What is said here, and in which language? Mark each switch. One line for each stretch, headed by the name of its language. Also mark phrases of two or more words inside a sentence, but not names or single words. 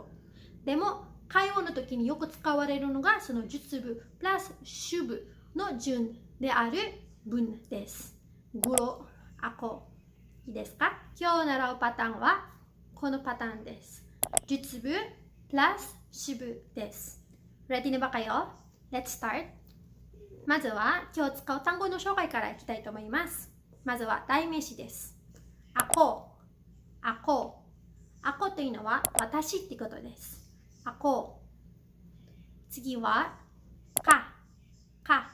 Japanese: でも、会話の時によく使われるのがその述部プラス主部の順である文です。
Filipino: guro, ako.
Japanese: いいですか？今日習うパターンはこのパターンです。述部プラス主部です。
Filipino: Ready na ba kayo?
English: Let's start.
Japanese: まずは今日使う単語の紹介からいきたいと思います。まずは代名詞です。
Filipino: ako, ako.
Japanese: アコというのは私ってことです。アコ。次はカ、カ。